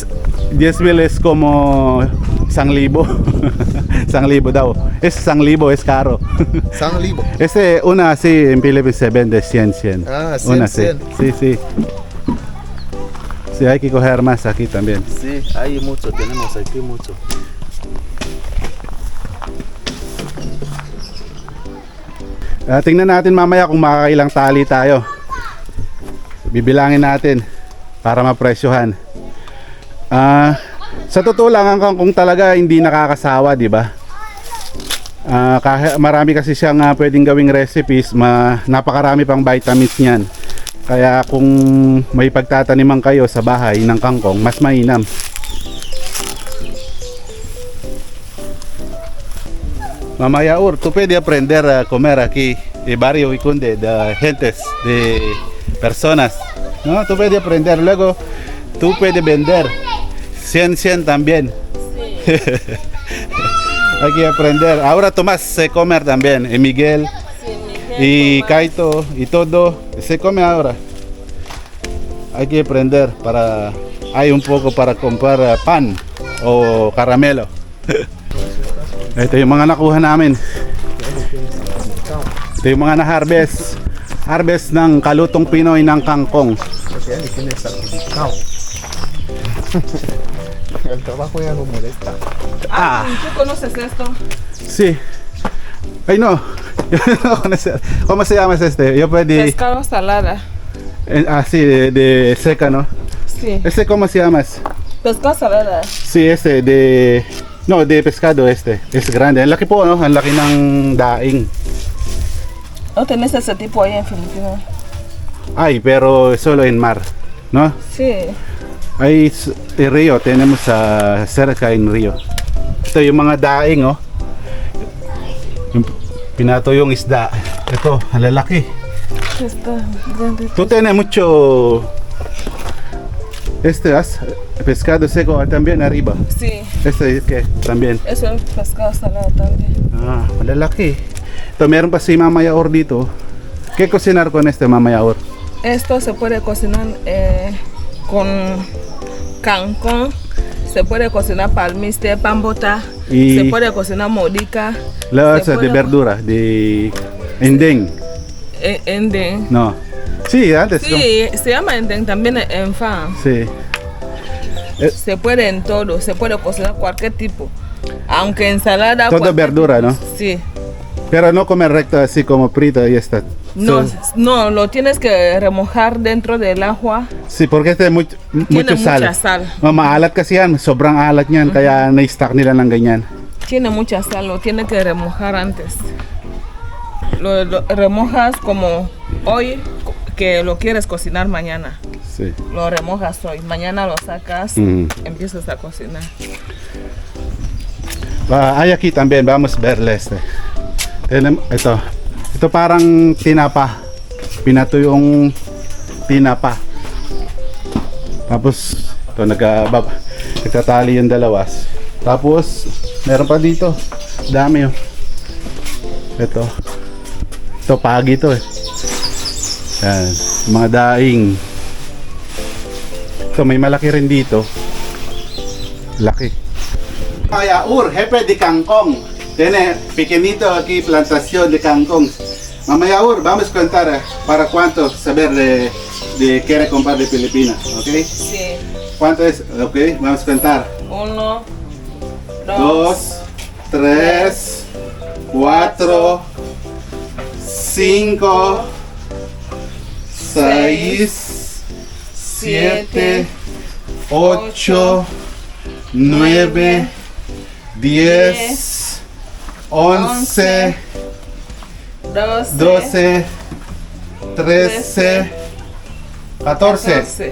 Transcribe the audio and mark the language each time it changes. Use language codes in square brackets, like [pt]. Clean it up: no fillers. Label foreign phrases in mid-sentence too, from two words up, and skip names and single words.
[es] 10,000 es como 1,000. 1,000 daw. Es 1,000, es caro. [tl] San Libo. [es] Una así en Philippines se vende 100. Ah, 100, Una así. 100. Sí, sí. Sí, hay que coger más aquí también. Sí, hay mucho, tenemos aquí mucho. [tl] Tingnan natin mamaya kung makakailang tali tayo. Bibilangin natin para mapresyohan. Sa totoo lang, ang kangkong talaga hindi nakakasawa, di ba? Marami kasi siyang pwedeng gawing recipes, napakarami pang vitamins niyan. Kaya kung may pagtataniman kayo sa bahay ng kangkong, mas mainam. [es] Mama Yaur, tú puedes aprender a comer aquí en barrio Vicunde, de gentes, de personas, ¿no? Tú puedes aprender, luego tú puedes vender 100 también. Hay que aprender. Ahora Tomás se comer también, y Miguel, y Kaito, y todo, se come ahora. Hay que aprender para, hay un poco para comprar pan o caramelo. [tl] Ito yung mga nakuha namin. Ito yung mga na-harvest. Harvest ng kalutong Pinoy ng kangkong. [es] Porque ya ni tiene certificado. El trabajo ya no molesta. ¿Tú conoces esto? Sí. Ay no. ¿Cómo se llama este? Yo pedí Pescado salada. así de seca, ¿no? Sí. ¿Este cómo se llama? Pescado salada. Sí, este de no, de pescado este. Es grande. [tl] Ang laki po, no? Ang laki ng daing. [es] ¿No tenés ese tipo ahí en Filipinas? Ay, pero solo en mar, ¿no? Sí. Ay, río, tenemos cerca en río. [tl] Ito yung mga daing, oh. Yung pinato yung isda. Ito, ang lalaki. [es] Está grande. Tú tienes mucho pescado seco también arriba. Sí. Este que también. Eso es pescado salado también. [tl] Malalaki. Ito, meron pa si Mama Yaor dito. [es] ¿Qué cocinar con este Mama Yaor? Esto se puede cocinar con cancón, se puede cocinar palmiste, pambota, Y- se puede cocinar modica, La se de puede- verdura, de endeng. endeng. No. Sí, antes. Sí, se llama endeng también en fan. Sí. Se puede en todo, se puede cocinar cualquier tipo. Aunque ensalada. Todo cualquier verdura, tipo. ¿no? Sí. Pero no comer recto así como frito y está. No, So- no, lo tienes que remojar dentro del agua. Sí, porque este mucho Tiene sal. mucha sal. [tl] Maalat kasi yan, sobrang alat niyan, kaya na-stack nila ng ganyan. [es] Tiene mucha sal, lo tienes que remojar antes. Lo remojas como hoy, que lo quieres cocinar mañana. Sí. Lo remojas hoy, mañana lo sacas, empiezas a cocinar. Hay aquí también, vamos a verle este. [tl] Ito parang tinapa. Pinato yung tinapa. Tapos ito nagtatali yung dalawas. Tapos, meron pa dito. Dami oh. Ito. Ito, pagi to eh. Yan. Mga daing. Ito, may malaki rin dito. Laki. Mayaur, [es] jefe de kangkong. Tiene pequeñito aquí plantación de kangkong. Mamayaur, vamos a contar para cuánto saber de quiere comprar de Filipinas, ¿ok? Sí. ¿Cuánto es? Ok, vamos a contar. 1, 2, 2, 3, 4, 5, 6, 7, 8, 9, 10, 11, 12, 13, 14.